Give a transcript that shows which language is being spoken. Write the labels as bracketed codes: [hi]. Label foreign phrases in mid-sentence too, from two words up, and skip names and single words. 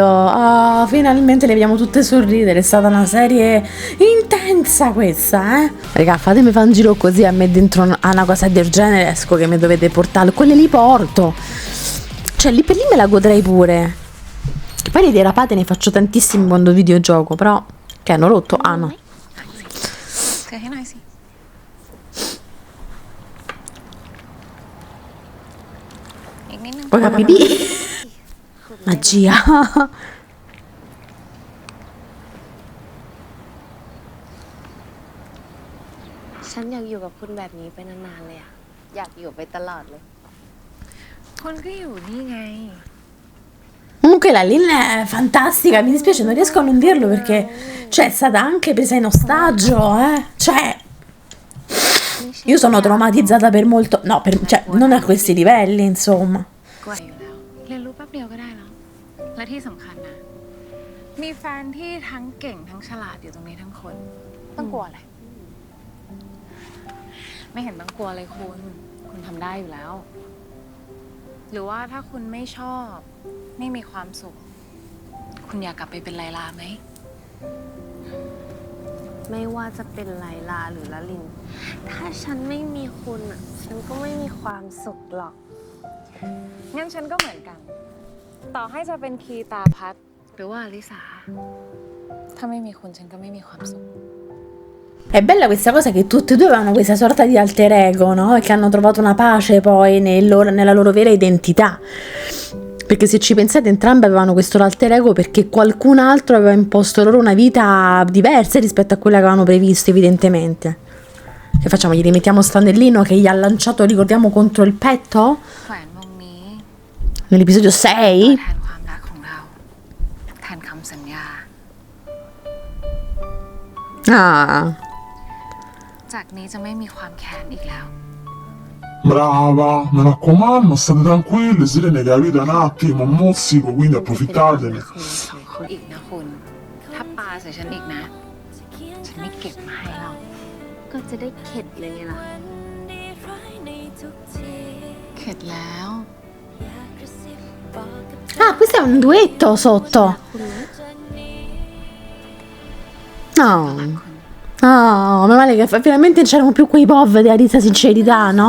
[it] Oh, finalmente le vediamo tutte sorridere. È stata una serie intensa questa, eh. Raga, fatemi fare un giro così a me dentro a una cosa del genere. Esco che mi dovete portare. Quelle li porto. Cioè, lì per lì me la godrei pure. Poi le derapate ne faccio tantissimi quando videogioco, però che hanno rotto? Ah no. [th] เธอให้หน่อยสิ อีกนิดนึง [it] Poi pipì. Magia. [th] ฉันอยากอยู่กับคุณแบบนี้ไปนานๆเลยอะอยากอยู่ไปตลอดเลย คนก็อยู่นี่ไง [it] Comunque la Lin è fantastica, mi dispiace, non riesco a non dirlo perché cioè, è stata anche presa in ostaggio, Cioè, io sono traumatizzata per molto, no, cioè, non a questi livelli, insomma. [th] กว่าอยู่แล้ว เรียนรู้แป๊บเดียวก็ได้แล้ว และที่สำคัญนะ มีแฟนที่ทั้งเก่งทั้งฉลาดอยู่ตรงนี้ทั้งคน ต้องกลัวอะไร ไม่เห็นต้องกลัวเลยคุณทำได้อยู่แล้ว หรือว่าถ้าคุณไม่ชอบไม่มีความสุข คุณอยากกลับไปเป็นไลลาไหม ไม่ว่าจะเป็นไลลาหรือละลิน ถ้าฉันไม่มีคุณอะฉันก็ไม่มีความสุขหรอก งั้นฉันก็เหมือนกัน ต่อให้จะเป็นคีตาพัทหรือว่าอลิสา ถ้าไม่มีคุณฉันก็ไม่มีความสุข [it] È bella questa cosa che tutte e due avevano questa sorta di alter ego, no? E che hanno trovato una pace poi nella loro vera identità. Perché se ci pensate, entrambe avevano questo alter ego perché qualcun altro aveva imposto loro una vita diversa rispetto a quella che avevano previsto, evidentemente. Che facciamo? Gli rimettiamo Stanellino che gli ha lanciato, ricordiamo, contro il petto? [th] แหวนวงนี้ [it] Nell'episodio 6? [th] แทนความรักของเรา แทนคำสัญญา [it] Ah. [th] จากนี้จะไม่มีความแค้นอีกแล้ว [it] Brava, mi raccomando, state tranquille, Sirene, capite un attimo, un mozzico, quindi approfittatene. [th] อีกนะคุณ ถ้าปาใส่ฉันอีกนะ ฉันไม่เก็บมาให้หรอก ก็จะได้เข็ดเลยไงล่ะ เข็ดแล้ว [it] Ah, questo è un duetto sotto. No. Oh, meno male che finalmente c'erano più quei pov di Arisa Sincerità, no?